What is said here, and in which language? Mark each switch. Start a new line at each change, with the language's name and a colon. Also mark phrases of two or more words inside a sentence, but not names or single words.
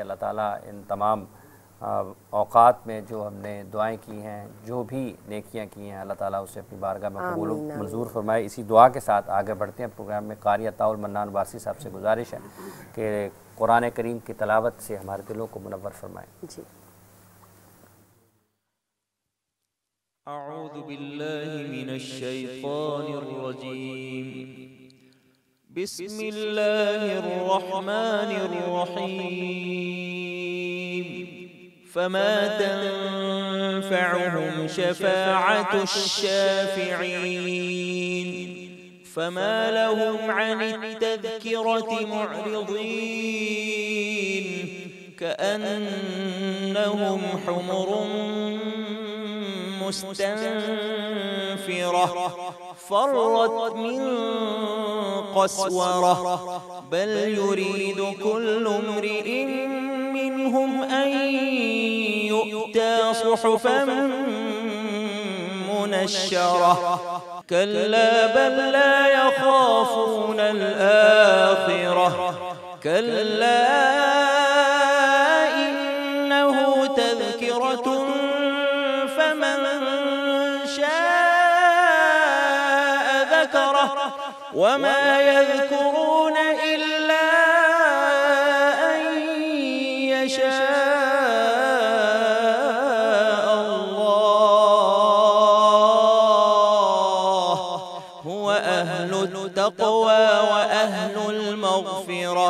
Hindi: अल्लाह ताला इन तमाम औक़ात में जो हमने दुआएं की हैं, जो भी नेकियां की हैं, अल्लाह ताला उसे अपनी बारगाह में कबूल मंजूर फरमाए। इसी दुआ के साथ आगे बढ़ते हैं प्रोग्राम में। कारी अताउल मन्नान वारसी साहब से गुजारिश है कि कुरान करीम की तलावत से हमारे दिलों को मुनव्वर फरमाएं। जी
Arabic: أعوذ بالله من الشيطان الرجيم. بسم الله الرحمن الرحيم. فما تنفعهم شفاعة الشافعين فما لهم عن التذكرة معرضين كأنهم حمر مستنفرة فرت من قسورة بل يريد كل امرئ منهم أن يؤتى صحفا منشرة كلا بل لا يخافون الآخرة كلا إنه تذكرة فمن شاء ذكره وما يذكرون إلا أن يشاء تقوى وأهل المغفرة.